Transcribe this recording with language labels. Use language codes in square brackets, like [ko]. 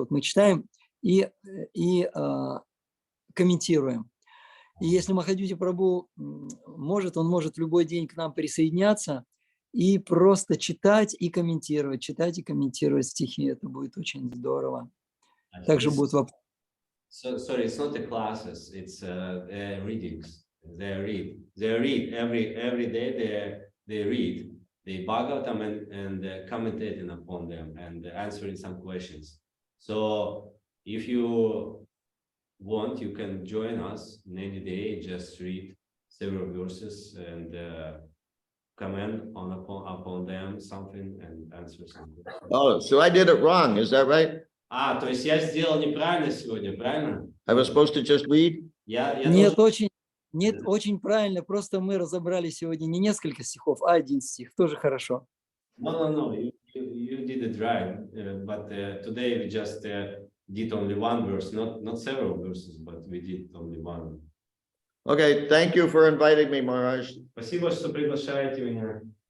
[ru] Вот мы читаем и комментируем. И если Махадьюти Прабху может, он может в любой день к нам присоединяться и просто читать и комментировать стихи. Это будет очень здорово. Также будут вопросы. [en] Sorry, it's not the classes, it's readings. They read every day. They read the Bhagavatam and commentating upon them and answering some questions. So if you want, you can join us in any day. Just read several verses and comment upon them something and answer something. Oh, so I did it wrong, is that right? [ru] То есть я сделал неправильно сегодня, правильно? [en] I was supposed to just read? [ru] Нет, очень правильно. Просто мы разобрали сегодня не несколько стихов, а один стих. Тоже хорошо. [en] No. You did it right. But today we just did only one verse, not several verses, but we did only one. Okay, thank you for inviting me, Maharaj. [ru] Спасибо, что приглашаете меня.